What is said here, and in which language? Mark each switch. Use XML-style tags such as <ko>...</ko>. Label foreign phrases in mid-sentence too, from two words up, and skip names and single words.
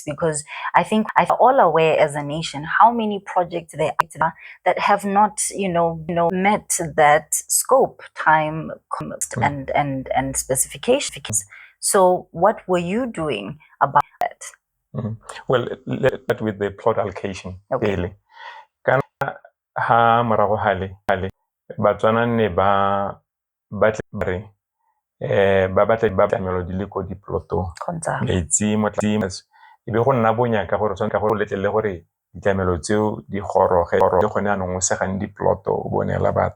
<en>Because I think I'm all aware as a nation how many projects there are that have not, met that scope, time, and specifications. So, what were you doing about that? Well, let's start with the plot allocation. Okay.</en> <tn>Kana ha morago hale batswana ne ba batla ba batla tlamelo di le ko diploto metsi mo e be go nna bonya ka gore ka go letlele gore ditlamelo tseo di goroge di gone anong o segane diploto o bonela batho</tn>